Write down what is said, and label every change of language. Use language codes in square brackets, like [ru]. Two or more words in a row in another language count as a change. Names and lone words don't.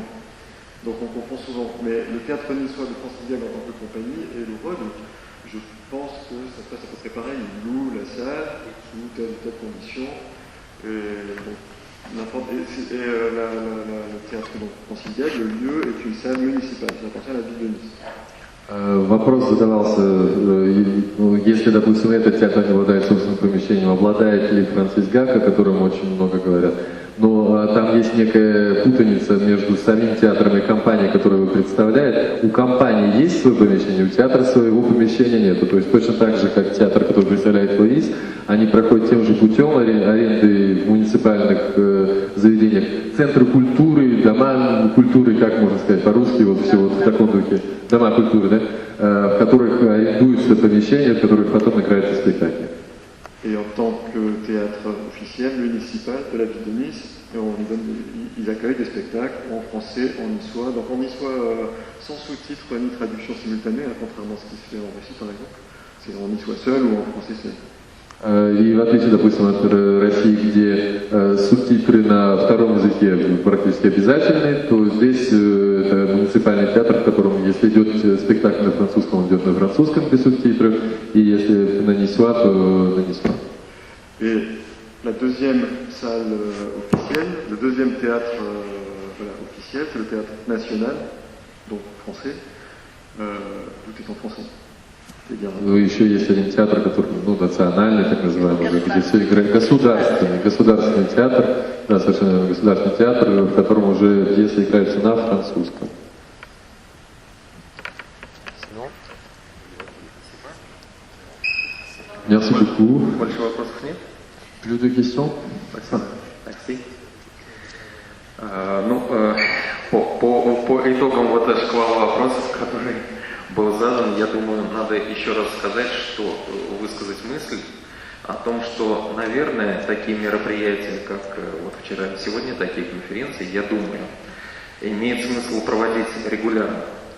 [fr] Donc on confond souvent. Mais le théâtre niçois de Francis Gag en tant que compagnie et le ROD, je pense que ça se passe à peu près pareil. Ils louent la salle sous telle ou telle condition. Et donc, le théâtre Francis Gag, le lieu est une salle municipale, ça appartient à la ville de Nice. [ru] Вопрос задавался, если, допустим, этот театр не обладает собственным помещением, обладает ли Франсис Гак, о котором очень много говорят. Но там есть некая путаница между самим театром и компанией, которую вы представляете. У компании есть свое помещение, у театра своего помещения нет. То есть точно так же, как театр, который представляет Луис, они проходят тем же путем аренды в муниципальных заведениях. Центры культуры, дома культуры, как можно сказать по-русски, вот все вот в таком духе. Дома культуры, да? В которых арендуются помещения, в которых потом играются спектакли. [fr] Et en tant que théâtre officiel, municipal de la ville de Nice, ils accueillent des spectacles en français, en niçois, donc en niçois sans sous-titres ni traduction simultanée, contrairement à ce qui se fait en Russie par exemple. C'est en niçois seul ou en français seul. [ru] И в отличие, допустим, от России, где субтитры на втором языке практически обязательны, то здесь это муниципальный театр, в котором, если идет спектакль на французском, он идет на французском без субтитров, и если на нисуа, то на нисуа. [fr] Et la deuxième salle officielle, le deuxième théâtre officiel, c'est le théâtre national, donc français, tout est en français. [ru] Ну, еще есть один театр, который, национальный, так называемый, где все играет государственный театр, да, совершенно государственный театр, в котором уже пьесы играются на французском. [fr] Merci beaucoup. [ru] Больше вопросов нет? [fr] Plus de questions? Merci. [ru] По итогам вот этого шквала вопросов, который был задан, я думаю, надо еще раз сказать, что высказать мысль о том, что, наверное, такие мероприятия, как вот вчера и сегодня, такие конференции, я думаю, имеет смысл проводить регулярно.